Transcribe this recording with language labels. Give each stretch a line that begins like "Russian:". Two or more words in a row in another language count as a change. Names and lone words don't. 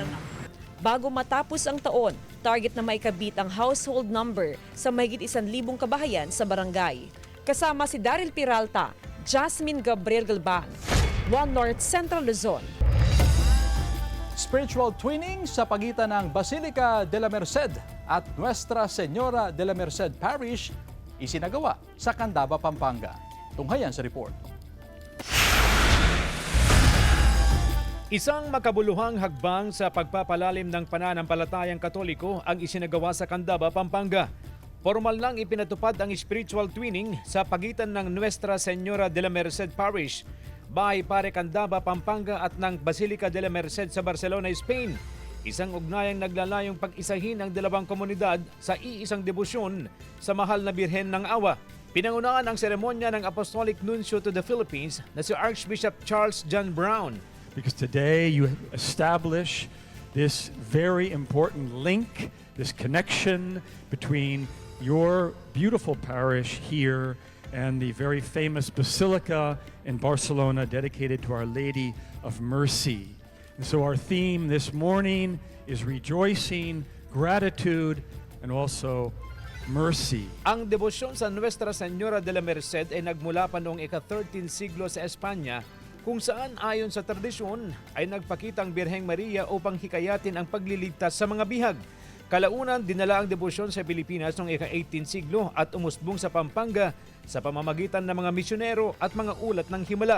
Filipino: Bago matapos ang taon, target na maikabit ang
English: household number
Filipino: sa mahigit 1,000 kabahayan sa barangay. Kasama si Daryl Peralta, Jasmine Gabriel Galban, One North, Central Luzon.
English: Spiritual twinning
Filipino: sa pagitan ng Basilica de la Merced at Nuestra Señora de la Merced Parish isinagawa sa Candaba, Pampanga. Tunghayan sa report. Isang makabuluhang hagbang sa pagpapalalim ng pananampalatayang Katoliko ang isinagawa sa Candaba, Pampanga. Formal lang ipinatupad ang
English: spiritual twinning
Filipino: sa pagitan ng Nuestra Señora de la Merced Parish, Bahay Pare Candaba, Pampanga at ng Basilica de la Merced sa Barcelona, Spain. Isang ugnayang naglalayong pag-isahin ang dalawang komunidad sa iisang debosyon sa mahal na Birhen ng Awa. Pinangunahan ang seremonya ng
English: Apostolic Nuncio to the Philippines
Filipino: na si Archbishop Charles John Brown.
English: Because today you establish this very important link, this connection between your beautiful parish here and the very famous Basilica in Barcelona dedicated to Our Lady of Mercy. And so our theme this morning is rejoicing, gratitude, and also mercy.
Filipino: Ang debosyon sa Nuestra Señora de la Merced ay nagmula pa noong ika-13 siglo sa Espanya, kung saan ayon sa tradisyon ay nagpakitang Birheng Maria upang hikayatin ang pagliligtas sa mga bihag. Kalaunan, dinala ang debosyon sa Pilipinas noong ika-18 siglo at umusbong sa Pampanga sa pamamagitan ng mga misyonero at mga ulat ng Himala.